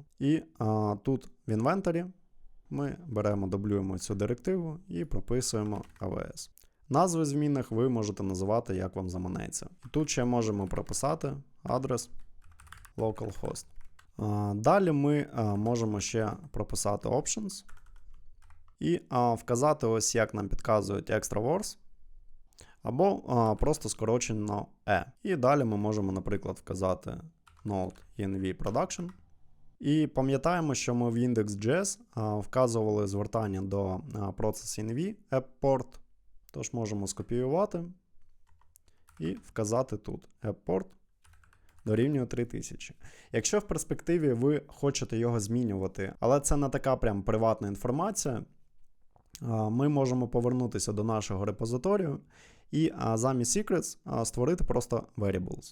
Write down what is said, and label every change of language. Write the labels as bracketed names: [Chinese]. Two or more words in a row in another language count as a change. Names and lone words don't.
[Ukrainian] І тут в інвентарі ми беремо, дублюємо цю директиву і прописуємо AWS. Назви змінних ви можете називати, як вам заманеться. І тут ще можемо прописати адрес localhost. Далі ми можемо ще прописати options і вказати ось, як нам підказують [English] extra words, [Ukrainian] або просто скорочено E. І далі ми можемо, наприклад, вказати [English] node env production. [Ukrainian] І пам'ятаємо, що ми в index.js вказували звертання до [English] process env app port, [Ukrainian] тож можемо скопіювати і вказати тут [English] app port [Ukrainian] дорівнює 3000. Якщо в перспективі ви хочете його змінювати, але це не така прям приватна інформація, ми можемо повернутися до нашого репозиторію і замість secrets створити просто variables.